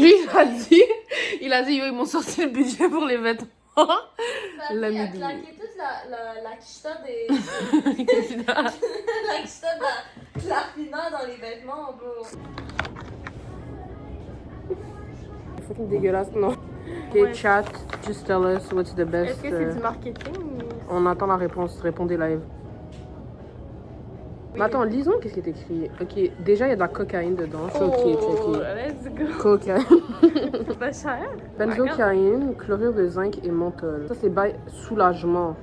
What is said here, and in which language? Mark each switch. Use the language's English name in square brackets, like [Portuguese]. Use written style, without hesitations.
[French] Lui, il a dit, yo, ils m'ont sorti le budget pour les vêtements. Il a claqué toute la quicheta des... la quicheta de la piment dans les vêtements, [English] bro. Fucking [French] dégueulasse, non. [English] Ok, chat, just tell us what's the best. [French] Est-ce que c'est du marketing? On attend la réponse, répondez live. Mais attends, lisons qu'est-ce qui est écrit. Ok, déjà il y a de la cocaïne dedans. Je suis ok, checké. [English] Let's go. [French] Cocaïne. Pas cher. Benzocaïne, chlorure de zinc et menthol. Ça c'est [English] by [French] soulagement.